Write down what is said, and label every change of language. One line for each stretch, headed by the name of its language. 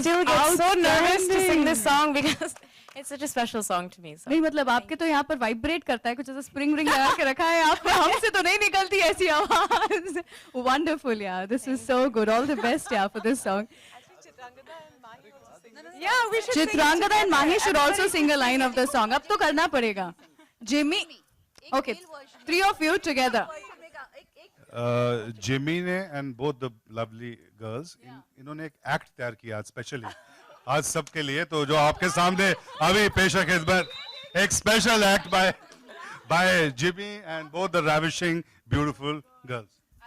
English: still get so nervous to sing this song because it's such a special song to me. So.
Hindi: नहीं मतलब आपके तो यहाँ पर वाइब्रेट करता है, कुछ ऐसा स्प्रिंग रिंग लगा के रखा है आपने, हमसे तो नहीं निकलती ऐसी आवाज.
English: Wonderful, yeah. This is so good. All the best, yeah, for this song. Yeah, we should Chitrangada and Mahi should also sing a line of the song.
Hindi: अब तो करना पड़ेगा. Jimmy.
English: Okay, three of you together.
Hindi: Jimmy ने
English: and both the lovely girls,
Hindi: इन्होंने एक act तैयार किया आज स्पेशली आज सबके लिए, तो जो आपके सामने अभी पेश है खिदमत, एक
English: Special act by Jimmy and both the ravishing beautiful girls.